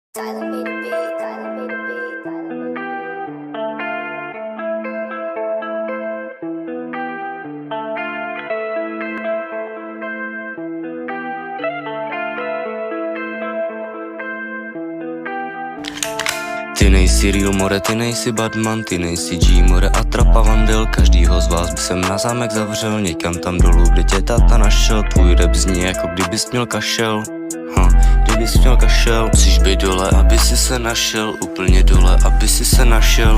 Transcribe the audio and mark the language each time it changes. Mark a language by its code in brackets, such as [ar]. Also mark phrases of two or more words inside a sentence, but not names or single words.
[en] Tyler made a beat, Tyler made a beat, Tyler made a beat. [cs] Ty nejsi real more, ty nejsi Batman, ty nejsi G more a trapa vandel. Každýho z vás by jsem na zámek zavřel, někam tam dolů, kde tě táta našel. Tvůj rap zní jako kdybys měl kašel, kdybys měl kašel. Musíš být dole, aby si se našel, úplně dole, aby si se našel.